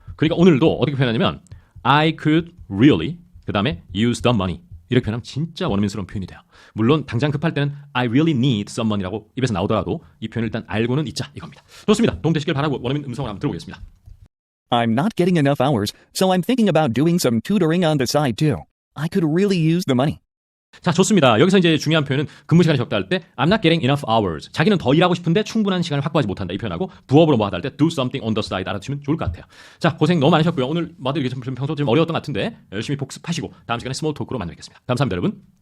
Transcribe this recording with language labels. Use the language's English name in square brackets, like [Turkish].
[Korean] 그러니까 오늘도 어떻게 표현하냐면 I could really 그 다음에 [English] use the money [Korean] 이렇게 표현하면 진짜 원어민스러운 표현이 돼요. 물론 당장 급할 때는 [English] I really need some money [Korean] 라고 입에서 나오더라도 이 표현을 일단 알고는 있자 이겁니다. 좋습니다. 도움되시길 바라고 원어민 음성을 한번 들어보겠습니다. [English] I'm not getting enough hours, so I'm thinking about doing some tutoring on the side too. I could really use the money. [Korean] 자, 좋습니다. 여기서 이제 중요한 표현은 근무 시간이 적다 할 때 [English] I'm not getting enough hours. [Korean] 자기는 더 일하고 싶은데 충분한 시간을 확보하지 못한다. 이 표현하고 부업으로 뭐 하다 할 때 [English] do something on the side [Korean] 알아두시면 좋을 것 같아요. 자, 고생 너무 많으셨고요. 오늘 마도 이게 좀 평소 좀 어려웠던 것 같은데 열심히 복습하시고 다음 시간에 스몰 토크로 만나뵙겠습니다. 감사합니다, 여러분.